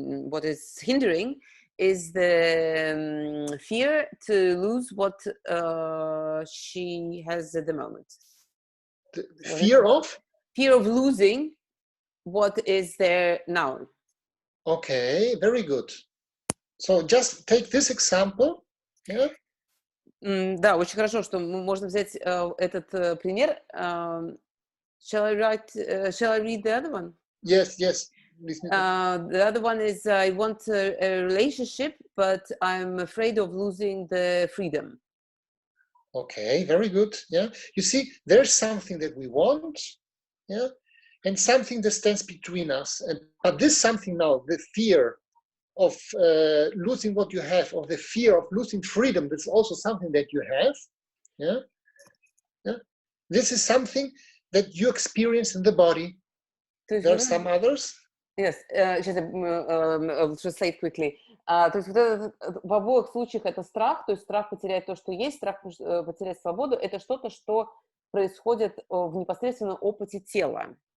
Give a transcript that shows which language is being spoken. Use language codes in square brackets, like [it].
[en] What is hindering is the fear to lose what she has at the moment. The fear of? Fear of losing what is there now. Okay, very good. So just take this example. Yeah? [ru] Да, очень хорошо, что можно взять этот пример. [en] Shall I read the other one? Yes. The other one is I want a relationship, but I'm afraid of losing the freedom. Okay, very good. Yeah, you see, there's something that we want, yeah, and something that stands between us. But this something now, the fear of losing what you have, or the fear of losing freedom, that's also something that you have. Yeah, yeah. This is something that you experience in the body. There are some others. Yes, [ru] сейчас [en] I'll translate quickly. [ru] То есть вот это, в обоих случаях это страх, то есть страх потерять то, что есть, страх потерять свободу, это что-то, что происходит в непосредственном опыте тела.